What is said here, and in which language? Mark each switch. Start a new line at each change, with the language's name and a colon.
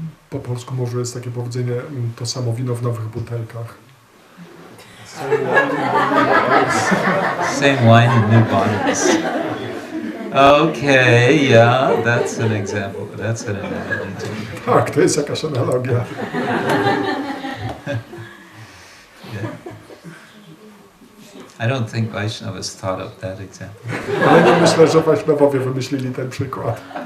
Polish: Po polsku może jest takie powiedzenie, to samo wino w nowych butelkach.
English: Same wine in new bottles. Okay, yeah, that's an example. That's an analogy too.
Polish: Tak, to jest jakaś analogia.
English: Yeah. I don't think Vaishnavas thought of that example.
Polish: Ale nie myślę, że Wajśnawowie wymyślili ten przykład.